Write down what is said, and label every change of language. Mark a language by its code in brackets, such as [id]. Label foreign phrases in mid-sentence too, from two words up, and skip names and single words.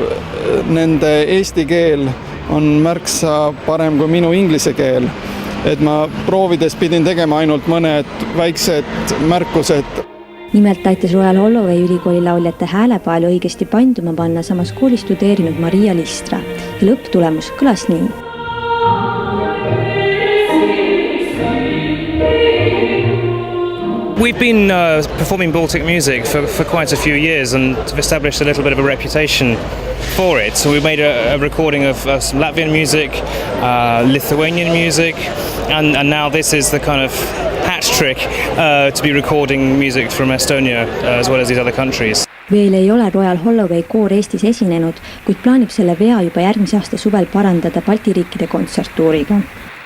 [et] Nende eesti keel on märksa parem kui minu inglise keel. Et ma proovides pidin tegema ainult mõned väiksed märkused. Nimelt aitas Royal Holloway ülikooli lauljate häälepaelu õigesti panduma panna samas koolis studeerinud Maria Listra ja lõpptulemus kõlas nii. [en] We've been performing Baltic music for quite a few years and established a little bit of a reputation for it. So we made a recording of some Latvian music, Lithuanian music, and now this is the kind of hat trick to be recording music from Estonia as well as these other countries. [et] Veel ei ole Royal Holloway koor Eestis esinenud, kuid plaanib selle vea juba järgmise aasta suvel parandada Balti riikide kontserttuuriga.